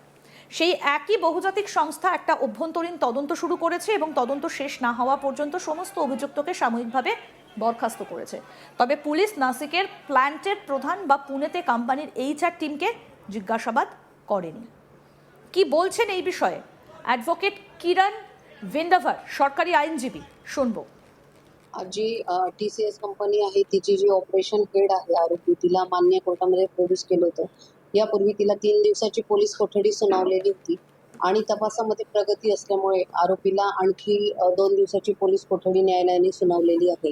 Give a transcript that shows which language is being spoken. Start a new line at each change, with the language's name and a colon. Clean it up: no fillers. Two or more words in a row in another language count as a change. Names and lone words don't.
Bangla: সেই একই বহুজাতিক সংস্থা একটা অভ্যন্তরীণ তদন্ত শুরু করেছে এবং তদন্ত শেষ না হওয়া পর্যন্ত সমস্ত অভিযুক্তকে সাময়িকভাবে বরখাস্ত করেছে। তবে পুলিশ নাসিকের প্ল্যান্টের প্রধান বা পুনেতে কোম্পানির এইচআর টিমকে জিজ্ঞাসাবাদ করেনি। কি বলছেন এই বিষয়ে অ্যাডভোকেট কিরণ ভিন্দাভার, সরকারি আইনজীবী, শুনবো।
Marathi: जी TCS कंपनी आहे, तिची जी ऑपरेशन हेड आहे आरोपी, तिला मान्य कोर्टामध्ये प्रोड्यूस केलं होतं. यापूर्वी तिला 3 दिवसाची पोलीस कोठडी सुनावलेली होती आणि तपासामध्ये प्रगती असल्यामुळे आरोपीला आणखी 2 दिवसाची पोलीस कोठडी न्यायालयाने सुनावलेली आहे.